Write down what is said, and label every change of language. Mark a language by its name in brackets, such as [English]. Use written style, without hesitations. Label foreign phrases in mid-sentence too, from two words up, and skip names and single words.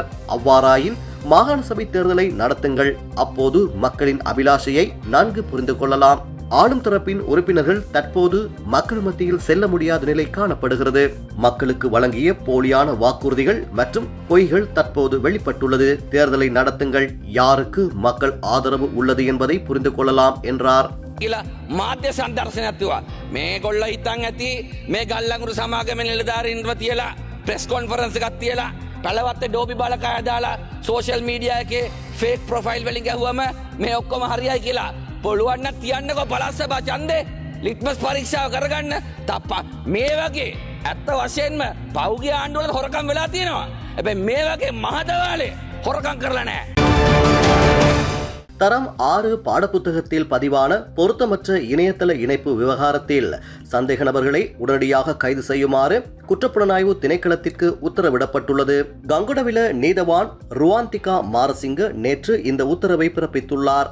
[Tamil] அவ்வாறாயின் மாகாண சபை தேர்தலை நடத்துங்கள். அப்போது மக்களின் அபிலாஷையை நன்கு புரிந்து கொள்ளலாம். ஆளும் தரப்பின் உறுப்பினர்கள் தற்போது மக்கள் மத்தியில் செல்ல முடியாத நிலை காணப்படுகிறது. மக்களுக்கு வழங்கிய போலியான வாக்குறுதிகள் மற்றும் பொய்கள் தற்போது வெளிப்பட்டுள்ளது. தேர்தலை நடத்துங்கள். யாருக்கு மக்கள் ஆதரவு உள்ளது என்பதை புரிந்து கொள்ளலாம் என்றார். [Sinhala] මාධ්‍ය සන්දර්ශනයක්තුවා මේ ගොල්ල හිතන් ඇති මේ ගල්ලඟුරු සමාගම නිලධාරීන්ව තියලා [English] press conference [Sinhala] එකක් තියලා පළවත්ත ඩෝබි බලකාය දාලා [English] social media [Sinhala] එකේ [English] fake profile [Sinhala] වලින් ගැහුවම මේ ඔක්කොම හරියයි කියලා පුළුවන් නම් තියන්නකෝ පළස්සබා ඡන්දේ ලිට්මස් පරීක්ෂාව කරගන්න තප්පා මේ වගේ ඇත්ත වශයෙන්ම පෞගේ ආණ්ඩුවල හොරකම් වෙලා තියෙනවා. හැබැයි මේ වගේ මහදවාලේ හොරකම් කරලා නැහැ. [Tamil] தரம் 6 பாடப்புத்தகத்தில் பதிவான பொருத்தமற்ற இணையதள இணைப்பு விவகாரத்தில் சந்தேக நபர்களை உடனடியாக கைது செய்யுமாறு குற்றப்புலனாய்வு திணைக்களத்திற்கு உத்தரவிடப்பட்டுள்ளது. கங்குடவில நீதவான் ருவாந்திகா மாரசிங்க நேற்று இந்த உத்தரவை பிறப்பித்துள்ளார்.